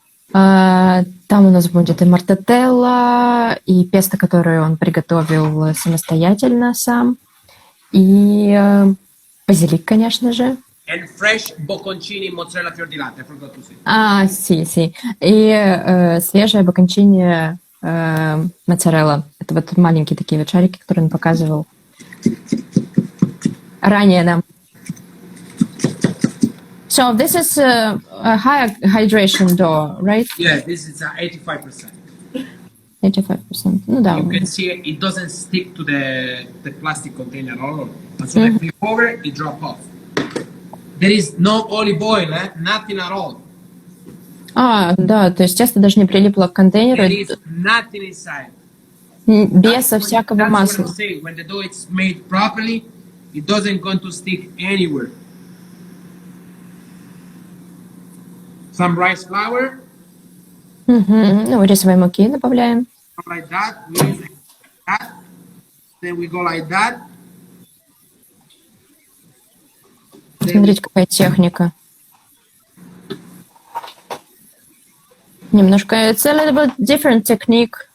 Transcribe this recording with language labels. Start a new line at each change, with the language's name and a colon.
Russian: Там у нас будет и мортателла, и песто, которое он приготовил самостоятельно сам, и базилик, конечно же.
English: And fresh bocconcini mozzarella fior di latte, I forgot to say.
Italian: Sì.
Russian: И свежая бокончини моцарелла. Это вот маленькие такие вот шарики, которые он показывал ранее нам.
English: So this is a high hydration dough, right? Yeah, this is 85%.
Russian: 85%. Ну да.
English: You can see it doesn't stick to the plastic container at all. And so if you over it drop off. There is no olive oil, nothing at all.
Russian: Да, то есть тесто даже не прилипло к контейнеру.
English: There is nothing inside.
Russian: Без всякого масла.
English: That's what I'm saying. When the dough is made properly, it doesn't going to stick anywhere. Some rice flour.
Russian: Ну, рисовой муки добавляем.
English: Like that. Like that. Then we go like that.
Russian: Смотрите, какая техника. Немножко,
English: it's a little bit different technique.